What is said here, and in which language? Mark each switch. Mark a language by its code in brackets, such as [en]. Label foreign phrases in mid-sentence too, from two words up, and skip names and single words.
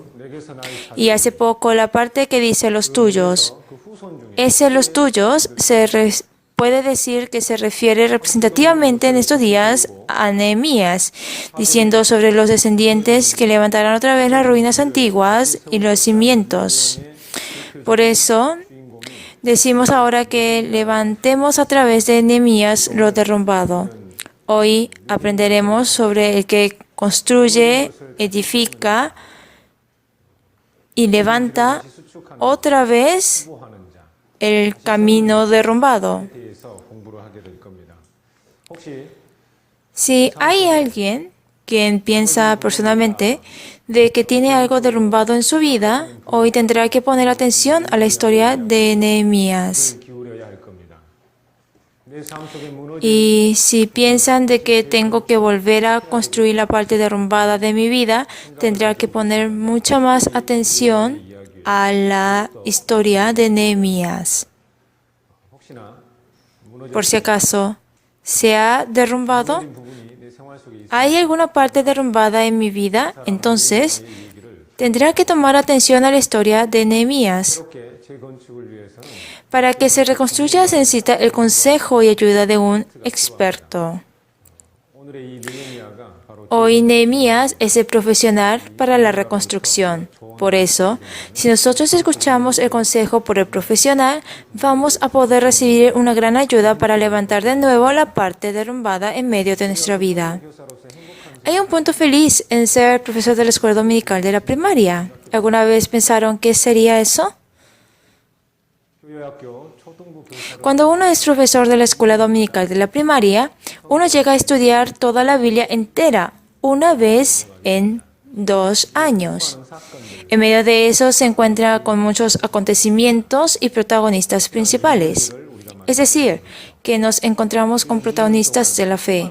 [ko] 내게서 나의 [es] Y hace poco la parte que dice los tuyos. [ko] 그 후손 중에 [es] Ese los tuyos puede decir que se refiere representativamente en estos días a Nehemías, diciendo sobre los descendientes que levantarán otra vez las ruinas antiguas y los cimientos. Por eso, decimos ahora que levantemos a través de Nehemías lo derrumbado. Hoy aprenderemos sobre el que construye, edifica y levanta otra vez [ko] 하는 자 [es] el camino derrumbado. [ko] 대해서 공부를 하게 될 겁니다. 혹시 [es] Si hay alguien quien piensa personalmente de que tiene algo derrumbado en su vida, hoy tendrá que poner atención a la historia de Nehemías. [ko] 기울여야 할 겁니다. 내 삶 속에 무너진 [es] Y si piensan de que tengo que volver a construir la parte derrumbada de mi vida, tendrá que poner mucha más atención a la historia de Nehemías. [ko] 혹시나 무너진 [es] Por si acaso, ¿se ha derrumbado? [ko] 부분이 내 생활 속에 있어 [es] ¿Hay alguna parte derrumbada en mi vida? Entonces, tendrá que tomar atención a la historia de Nehemías. [ko] 이렇게 재건축을 위해서는 [es] Para que se reconstruya se necesita el consejo y ayuda de un experto. [ko] 오늘의 이 느헤미야가 바로 [es] Hoy Nehemías es el profesional para la reconstrucción. Por eso, si nosotros escuchamos el consejo por el profesional, vamos a poder recibir una gran ayuda para levantar de nuevo la parte derrumbada en medio de nuestra vida. Hay un punto feliz en ser profesor de la escuela dominical de la primaria. ¿Alguna vez pensaron qué sería eso? [ko] 교회학교 초등부 교사 [es] Cuando uno es profesor de la escuela dominical de la primaria, uno llega a estudiar toda la Biblia entera una vez en 2 años. En medio de eso se encuentra con muchos acontecimientos y protagonistas principales. Es decir, que nos encontramos con protagonistas de la fe.